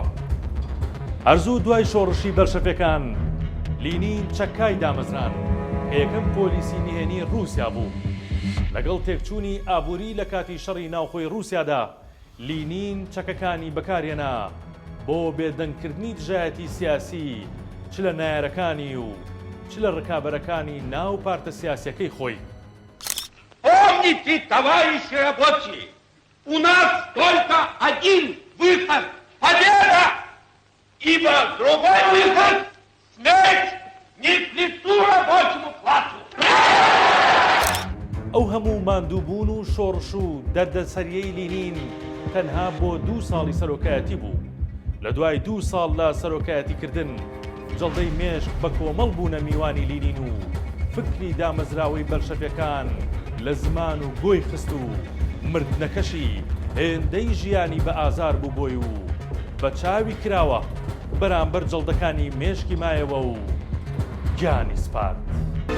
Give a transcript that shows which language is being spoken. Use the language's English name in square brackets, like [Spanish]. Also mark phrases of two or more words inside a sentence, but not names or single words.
[Central Kurdish] هەرزوو دوای شۆڕشی بەلشەفیەکان لینین چەکای دامەزران کە یەکەم پۆلیسی نهێنی رووسیا بوو. لەگەڵ تێکچوونی ئابووری لە کاتی شەڕی ناوخۆی رووسیادا لینین چەکەکانی بەکارهێنا بۆ بێدەنگکردنی دژایەتی سیاسی چ لە نایەرەکانی و چ لە ڕکابەرەکانی ناو پارتە سیاسیەکەی خۆی. [Russian] Помните, товарищи рабочие, у нас только один выход. Другой выход! Смерть не к лицу рабочему классу! [Central Kurdish] ئەو هەموو ماندووبوون و شۆڕش و دەردەسەریەی لینین تەنها بۆ 2 ساڵی سەرۆکایەتی بوو. لە دوای 2 ساڵ لە سەرۆکایەتیکردن جەڵدەی مێشک بە کۆمەڵ بوونە میوانی لینین و فکری دامەزراوەی بەلشەڤیەکان لە زمان و گۆی خست و مردنەکەشی هێندەی ژیانی بە ئازار بوو بۆی و بە چاوی کراوە بەرامبەر جەڵدەکانی مێشکی مایەوە و گیانی سپارد.